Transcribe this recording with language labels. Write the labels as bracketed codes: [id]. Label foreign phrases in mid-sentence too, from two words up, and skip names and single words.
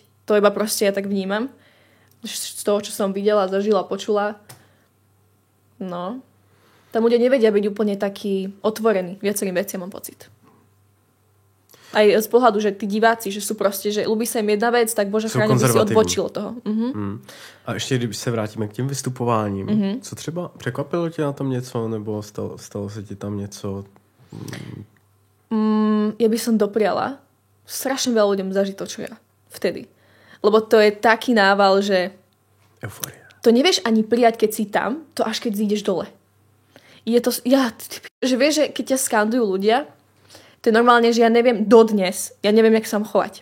[sk] To iba proste ja tak vnímam. Z toho, čo som videla, zažila, počula. No. Tam ľudia nevedia byť úplne taký otvorený viacerým veciam, mám pocit. Aj z pohľadu, že tí diváci, že sú proste, že ľubí sa im jedna vec, tak bože chráň, by si odbočil od toho. [cs] A ještě, když se vrátíme k těm vystupováním, co třeba překvapilo tě na tom něco, nebo stalo se ti tam něco? [sk] Ja by som dopriala strašne veľa ľuďom zažiť to, čo ja. Vtedy. Lebo to je taký nával, že Eufória. to nevieš ani prijať, keď si tam, to až keď zídeš dole. Je to, že vieš, že keď ťa skandujú ľudia, to je normálne, že ja neviem dodnes, ja neviem, jak sa mám chovať.